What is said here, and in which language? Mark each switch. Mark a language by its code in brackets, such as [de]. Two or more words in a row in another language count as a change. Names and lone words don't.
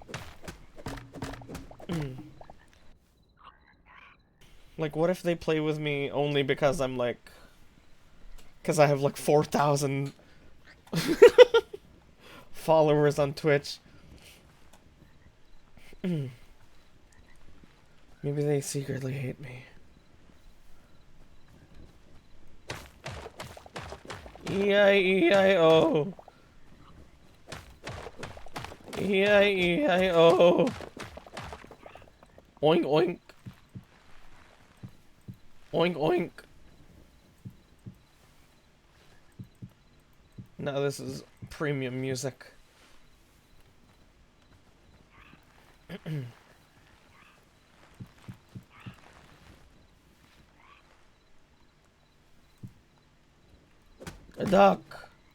[en] Like what if they play with me only because I'm like, because I have like 4,000 followers on Twitch. Maybe they secretly hate me. E-I-E-I-O. E-I-E-I-O. Oink oink. Oink oink. Now this is premium music. A duck.